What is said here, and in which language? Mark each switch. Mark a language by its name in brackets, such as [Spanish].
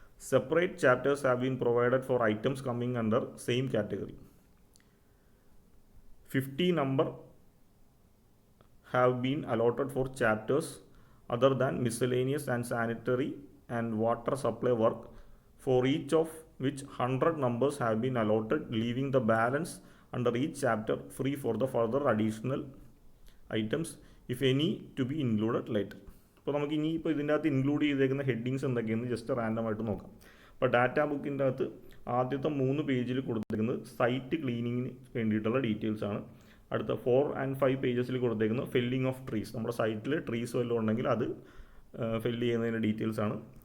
[English] Separate chapters have been provided for items coming under same category. 50 number have been allotted for chapters other than miscellaneous and sanitary and water supply work, for each of which 100 numbers have been allotted, leaving the balance under each chapter free for the further additional items if any to be included later. [Malayalam] അപ്പോൾ നമുക്ക് ഇനിയിപ്പോൾ ഇതിൻ്റെ അകത്ത് include ചെയ്തേക്കുന്ന headings എന്തൊക്കെയെന്ന് just random ആയിട്ട് നോക്കാം. അപ്പോൾ data ബുക്കിൻ്റെ അകത്ത് ആദ്യത്തെ 3 പേജിൽ കൊടുത്തേക്കുന്നത് സൈറ്റ് ക്ലീനിങ്ങിന് വേണ്ടിയിട്ടുള്ള ഡീറ്റെയിൽസ് ആണ്. അടുത്ത 4 and 5 പേജസിൽ കൊടുത്തേക്കുന്നത് ഫെല്ലിംഗ് ഓഫ് ട്രീസ്. നമ്മുടെ സൈറ്റിൽ ട്രീസ് വല്ലതും ഉണ്ടെങ്കിൽ അത് ഫെല്ല് ചെയ്യുന്നതിൻ്റെ ഡീറ്റെയിൽസ് ആണ്.